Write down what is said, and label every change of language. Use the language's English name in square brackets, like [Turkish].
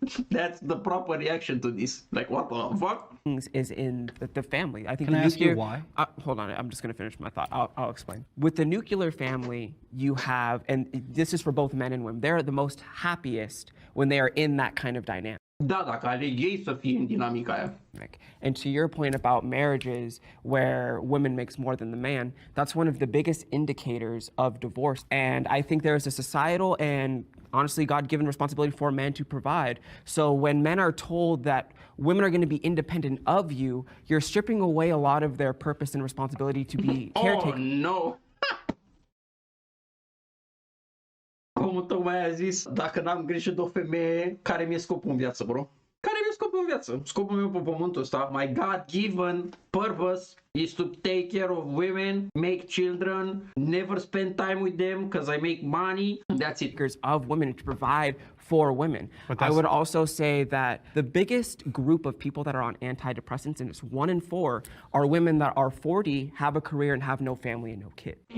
[English] that's the proper reaction to this. Like, what the fuck? Is in the family. I think Can I ask you why? Hold on, I'm just going to finish my thought. I'll explain. With the nuclear family, you have, and this is for both men and women, they're the most happiest when they are in that kind of dynamic. [Romanian] Da, dacă aleg ei să fie în dinamica aia. [English] And to your point about marriages where women makes more than the man, that's one of the biggest indicators of divorce. And I think there is a societal and honestly God-given responsibility for men to provide. So when men are told that women are going to be independent of you, you're stripping away a lot of their purpose and responsibility to be caretakers. Oh, no! [Romanian] Cum tocmai a zis, dacă n-am grijă de o femeie, care mi-e scopul în viață, bro? Care mi-e scopul în viață? Scopul meu pe pământul ăsta, [English] my God-given purpose is to take care of women, make children, never spend time with them because I make money. That's it. Of women to provide for women. I would also say that the biggest group of people that are on antidepressants, and it's 1 in 4, are women that are 40, have a career and have no family and no kid.